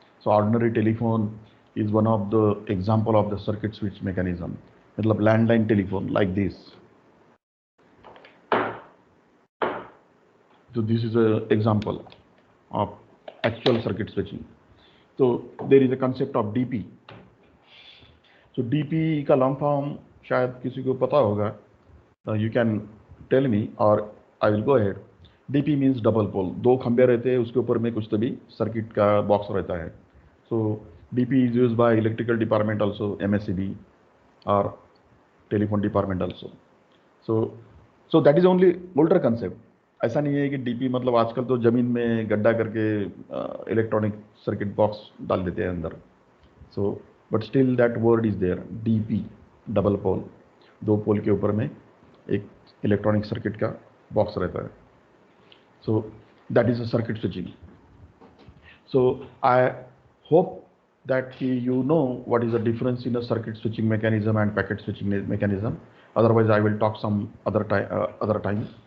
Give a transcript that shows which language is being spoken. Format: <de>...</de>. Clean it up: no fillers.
<en>So ordinary telephone is one of the example of the circuit switch mechanism. मतलब landline telephone like this. So this is an example of actual circuit switching. So there is a concept of DP.</en> <hi>So DP का long form शायद किसी को पता होगा.</hi> <en>You can tell me or I will go ahead. DP means double pole.</en> <hi>दो खंबे रहते हैं, उसके ऊपर में कुछ तो भी सर्किट का बॉक्स रहता है.</hi> <en>So DP is used by electrical department also, MSCB or telephone department also. So that is only older concept.</en> <hi>ऐसा नहीं है कि DP मतलब आजकल तो जमीन में गड्ढा करके इलेक्ट्रॉनिक सर्किट बॉक्स डाल देते हैं अंदर.</hi> <en>So but still that word is there, DP, double pole.</en> <hi>दो पोल के ऊपर में एक इलेक्ट्रॉनिक सर्किट का बॉक्स रहता है.</hi> <en>So that is a circuit switching. So I hope that you know what is the difference in a circuit switching mechanism and packet switching mechanism. Otherwise I will talk some other time.</en>